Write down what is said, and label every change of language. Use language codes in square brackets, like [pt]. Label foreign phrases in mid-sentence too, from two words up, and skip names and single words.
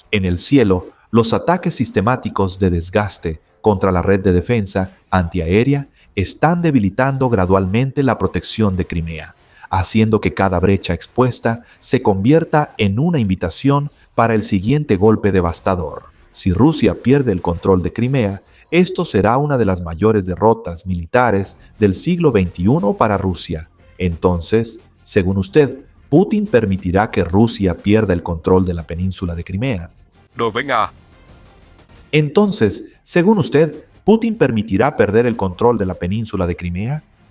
[es] En el cielo, los ataques sistemáticos de desgaste contra la red de defensa antiaérea están debilitando gradualmente la protección de Crimea, haciendo que cada brecha expuesta se convierta en una invitación para el siguiente golpe devastador. Si Rusia pierde el control de Crimea, esto será una de las mayores derrotas militares del siglo XXI para Rusia. Entonces, según usted, ¿Putin permitirá que Rusia pierda el control de la península de Crimea? [vi] Đối với Nga, [es] Entonces, según usted, ¿Putin permitirá perder el control de la península de Crimea?